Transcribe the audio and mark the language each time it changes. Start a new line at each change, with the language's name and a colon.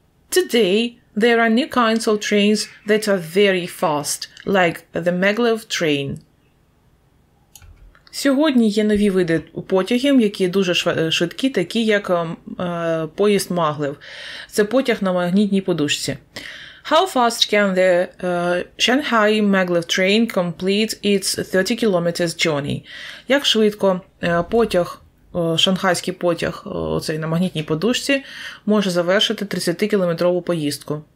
English: Today, there are new kinds of trains that are very fast, like the maglev train.
Ukrainian: Сьогодні є нові види потягів, які дуже швидкі, такі як поїзд Маглев. Це потяг на магнітній подушці.
English: How fast can the Shanghai maglev train complete its 30 kilometers journey?
Ukrainian: Як швидко потяг, шанхайський потяг, оцей на магнітній подушці, може завершити 30-кілометрову поїздку?